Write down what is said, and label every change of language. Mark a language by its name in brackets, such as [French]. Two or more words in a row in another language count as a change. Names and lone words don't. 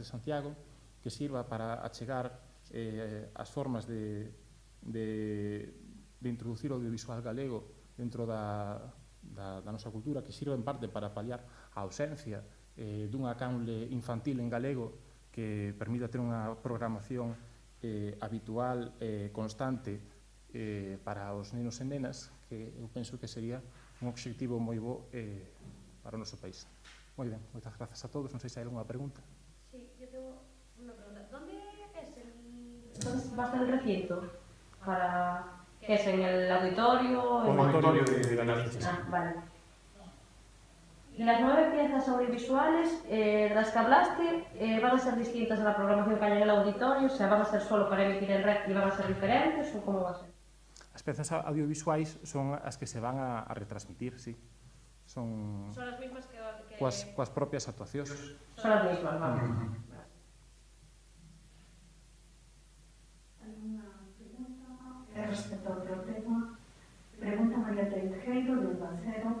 [Galician] de Santiago, que sirva para achegar as formas de introducir o audiovisual galego dentro da nosa cultura, que sirva en parte para paliar a ausencia dunha canle infantil en galego que permita ter unha programación habitual e constante para os nenos e nenas, que eu penso que sería un obxectivo moi bo para o noso país. Moi ben, moitas grazas a todos. Non sei se hai alguna pregunta. [Spanish] Sí, yo tengo una pregunta. ¿Dónde va a estar el recinto? ¿Qué es, en el auditorio? [Galician] O auditorio de Galicia. [Spanish] Ah, vale. Las 9 piezas audiovisuales de las que hablaste van a ser distintas a la programación que hay en el auditorio, o sea, van a ser solo para emitir en red y van a ser diferentes, o cómo va a ser? [Galician] As pezas audiovisuais son as que se van a retransmitir, sí. [Spanish] Son las mismas que... [Galician] coas propias actuacións. [Spanish] Son las mismas, vale. ¿Alguna pregunta? Respecto a otro tema, pregunta María Teijeiro, de Bacero.